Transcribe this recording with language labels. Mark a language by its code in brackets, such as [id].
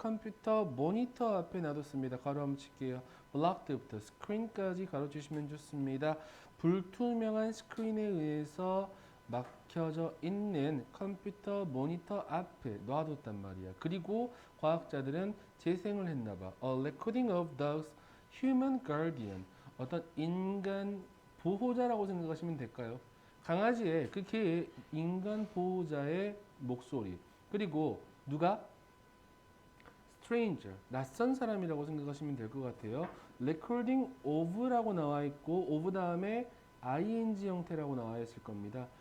[ko] 컴퓨터 모니터 앞에 놔뒀습니다. 가로 한번 칠게요. 블락드부터 스크린까지 가로주시면 좋습니다. 불투명한 스크린에 의해서 막혀져 있는 컴퓨터 모니터 앞에 놔뒀단 말이야. 그리고 과학자들은 재생을 했나봐. [en] A recording of dogs human guardian. [ko] 어떤 인간 보호자라고 생각하시면 될까요? 강아지의 그 개의 인간 보호자의 목소리. 그리고 누가? stranger, 낯선 사람이라고 생각하시면 될 것 같아요. recording of라고 나와 있고 of 다음에 ing 형태라고 나와 있을 겁니다.